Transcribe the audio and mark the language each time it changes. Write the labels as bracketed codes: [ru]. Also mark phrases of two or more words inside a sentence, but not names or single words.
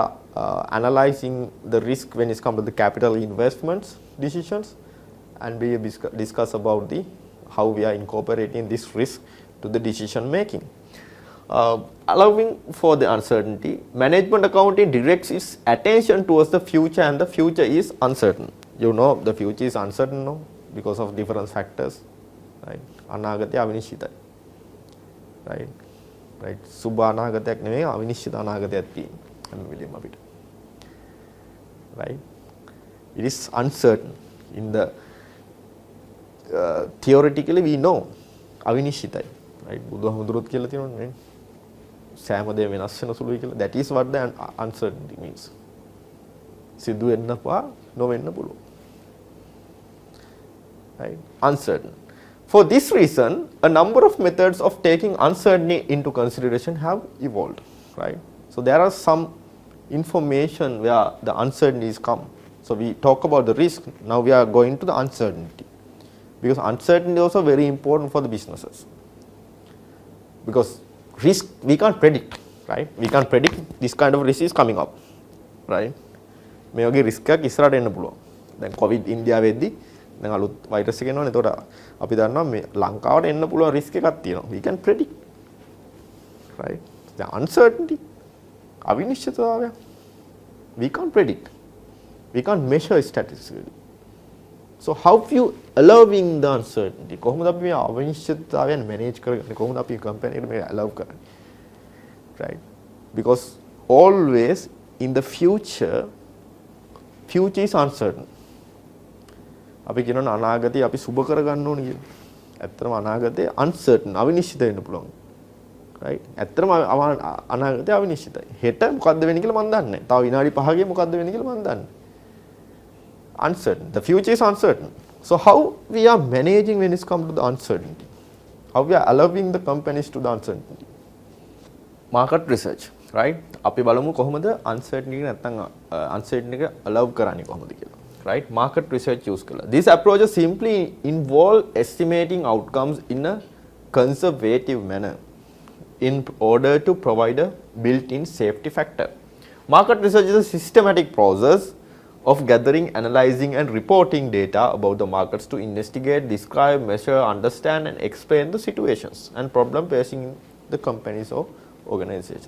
[en] analyzing the risk when it comes to the capital investments decisions and we discuss about the how we are incorporating this risk to the decision making allowing for the uncertainty management accounting directs its attention towards the future and the future is uncertain you know the future is uncertain no because of different factors right [si] අනාගතය අවිනිශ්චිතයි right සුබ අනාගතයක් නෙමෙයි අවිනිශ්චිත අනාගතයක් තියෙනවා හැම වෙලෙම අපිට [en] right it is uncertain in the theoretically we know [si] අවිනිශ්චිතයි right බුදුහාමුදුරුවෝ කියලා තියෙනවා නේ සෑම දෙයක් වෙනස් වෙන සුළුයි කියලා [en] that is what the uncertainty means [si] සිදු වෙන්නපා නොවෙන්න පුළුවන් [en] right uncertain for this reason a number of methods of taking uncertainty into consideration have evolved right so there are some information where the uncertainties come so we talk about the risk now we are going to the uncertainty because uncertainty is also very important for the businesses because risk we can't predict right we can't predict this kind of risk is coming up right [si] මේ වගේ රිස්ක් එකක් ඉස්සරහට එන්න පුළුවන් දැන් කොවිඩ් ඉන්දියාවේදී දැන් අලුත් වෛරස් එක එනවනේ එතකොට අපි දන්නවා මේ ලංකාවට එන්න පුළුවන් රිස්ක් එකක් තියෙනවා [en] we can predict right the uncertainty අවිනිශ්චිතතාවය we can't predict we can't measure statistically so how you allowing the uncertainty [si] කොහොමද අපි මේ අවිනිශ්චිතතාවයන් [en] manage [si] කරගන්නේ කොහොමද අපි කම්පැනි එකට මේක [en] allow කරන්නේ right because always in the future is uncertain [si] අපි කියනවා අනාගතේ අපි සුබ කරගන්න ඕනේ කියලා. ඇත්තටම අනාගතේ uncertain අවිනිශ්චිත වෙන්න පුළුවන්. right? ඇත්තටම අනාගතේ අවිනිශ්චිතයි. හෙට මොකද්ද වෙන්නේ කියලා මම දන්නේ නැහැ. තව විනාඩි 5කින් මොකද්ද වෙන්නේ කියලා මම දන්නේ. [en] Uncertain. The future is uncertain. So how we are managing when it comes to the uncertainty? How we are allowing the companies to the uncertainty? Market research, right? [si] අපි බලමු කොහොමද uncertainty නැත්නම් uncertainty එක allow කරන්නේ කොහොමද කියලා. [en] Right? Market research use කළා. These approaches simply involve estimating outcomes in a conservative manner in order to provide a built-in safety factor. Market research is a systematic process of gathering, analyzing and reporting data about the markets to investigate, describe, measure, understand and explain the situations and problem facing the companies or organizations.